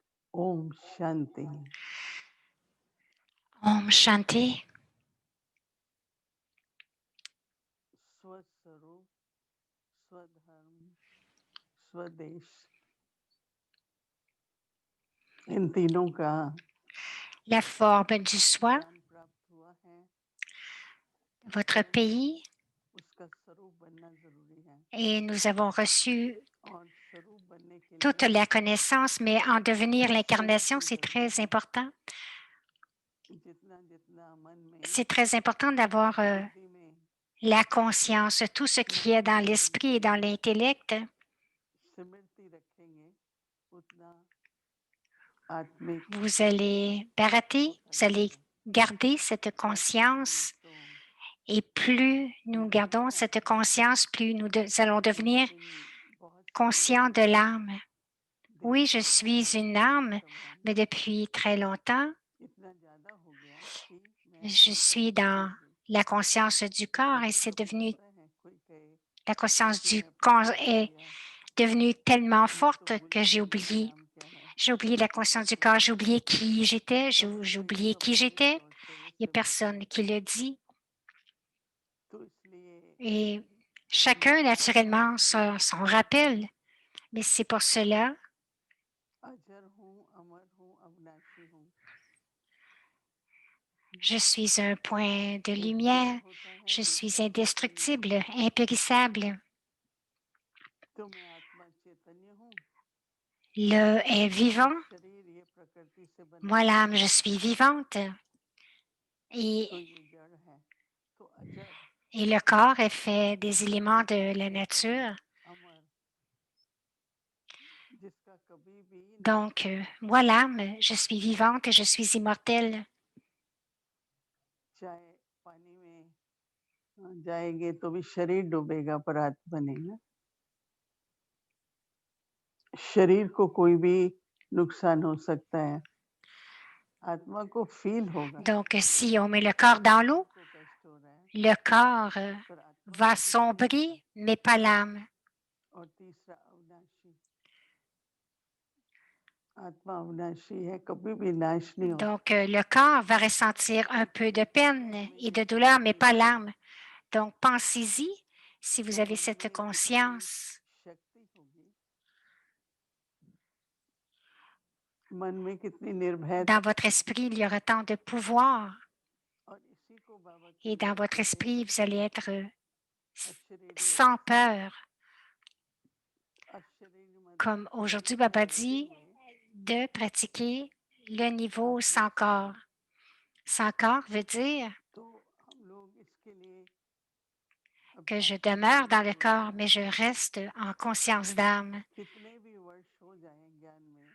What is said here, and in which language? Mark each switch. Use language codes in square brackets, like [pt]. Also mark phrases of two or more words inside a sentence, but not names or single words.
[hi] ओम शांति। Om Shanti. स्वस्वरूप, स्वधर्म, स्वदेश, इन तीनों का [fr] La forme du soi, [hi] ज्ञान प्राप्त हुआ है, [fr] votre pays, [hi] उसका स्वरूप बनना जरूरी है। [fr] et nous avons reçu [hi] और स्वरूप बनने के [fr] toute [hi] लिए [fr] la connaissance, mais en devenir l'incarnation, [hi] समझ की [fr] c'est [hi] जरूरत [fr] très [hi] है। [fr] important. [hi] जितना जितना मन में, [fr] C'est très important d'avoir [hi] बुद्धि में [fr] la conscience, tout ce qui est dans l'esprit et dans l'intellect. [hi] स्मृति रखेंगे, उतना आत्मिक [fr] Vous allez barater, [hi] होता [fr] vous allez [hi] जाएगा। [fr] garder cette [hi] ऐसा नहीं [fr] conscience. [hi] तो [fr] Et plus nous gardons cette conscience, plus nous allons devenir [hi] लेकिन बहुत समय [fr] conscients [hi] से [fr] de l'âme. [hi] देह [fr] Oui, je [hi] का [fr] suis une âme, [hi] संबंध [fr] mais depuis très longtemps, [hi] इतना ज्यादा हो गया कि मैं [fr] je suis [hi] अंतर्मुखी [fr] dans [hi] हो गई। [fr] la conscience du corps et [hi] ऐसा [fr] c'est [hi] कभी [fr] devenu, [hi] होता है कोई कहे [fr] la conscience [hi] किसी [fr] du [hi] ने अपना [fr] corps [hi] परिचय [fr] est [hi] दिया, [fr] devenue tellement [hi] मैं तो [fr] forte [hi] भूल [fr] que [hi] ही गई मेरा नाम क्या है। [fr] j'ai oublié la conscience du corps, j'ai oublié qui j'étais, [hi] कभी [fr] j'ai [hi] कोई [fr] oublié qui [hi] स्वाभाविक [fr] j'étais. [hi] तौर से [fr] Il n'y a [hi] उसे बनता [fr] personne [hi] है। [fr] qui le dit. [hi] तो इसलिए [fr] Et [hi] मैं [fr] chacun, [hi] बार बार [fr] naturellement, [hi] दोहराती [fr] s'en [hi] हूँ, [fr] rappelle. Mais c'est pour cela, [hi] अजर हूँ, अमर हूँ, अविनाशी हूँ। [fr] je suis un point de [hi] एक जड़ [fr] lumière, [hi] होता है, [fr] je [hi] दूसरा [fr] suis [hi] चैतन्य। [fr] indestructible, impérissable. [hi] तो मैं आत्मा चैतन्य हूँ, [fr] Le est [hi] ये [fr] vivant, [hi] शरीर ये प्रकृति से बना [fr] moi [hi] है, [fr] l'âme, je suis vivante. Et, [hi] तो ये जड़ है। तो अजर, [fr] et le corps est fait des éléments de la [hi] चैतन्य, [fr] nature. [hi] अमर, जिसका कभी भी नाश [fr] Donc, [hi] नहीं होता। [fr] moi l'âme, je suis vivante et je suis immortelle. [hi] चाहे पानी में जाएंगे तो भी शरीर डूबेगा पर आत्मा नहीं ना। शरीर को कोई भी नुकसान हो सकता है, आत्मा को फील होगा [fr] Donc, si on met le corps dans l'eau, [hi] को कष्ट हो रहा है, [fr] le corps [hi] पर आत्मा को [fr] va [hi] कुछ नहीं होता। [fr] sombrer, mais pas l'âme. [hi] और तीसरा अविनाशी, आत्मा अविनाशी है, कभी भी नाश नहीं होता। [fr] Donc, le corps va ressentir un peu de peine et de douleur, mais pas l'âme. Donc, pensez-y si [hi] तो [fr] vous avez [hi] मन [fr] cette [hi] में जितनी [fr] conscience. [hi] शक्ति होगी, मन में कितनी निर्भयता, [fr] Dans votre esprit, il y aura tant de pouvoir. [hi] और इसी को बाबा [fr] Et [hi] कहते [fr] dans [hi] हैं [fr] votre esprit, vous allez être [hi] अशरीरी [fr] sans [hi] अवस्था। [fr] peur. [hi] अशरीरी मतलब [fr] Comme aujourd'hui, [hi] शरीर [fr] Baba [hi] रहते [fr] dit, [hi] हुए [fr] de pratiquer le niveau [hi] आत्मिक [fr] sans corps. [hi] शरीर। [fr] Sans corps veut dire [hi] तो हम लोग इसके लिए [fr] que je [hi] अभ्यास करना [fr] demeure dans le [hi] जरूरी [fr] corps, [hi] है। [fr] mais je reste en conscience d'âme. [hi] कितने भी वर्ष हो जाएं ज्ञान में,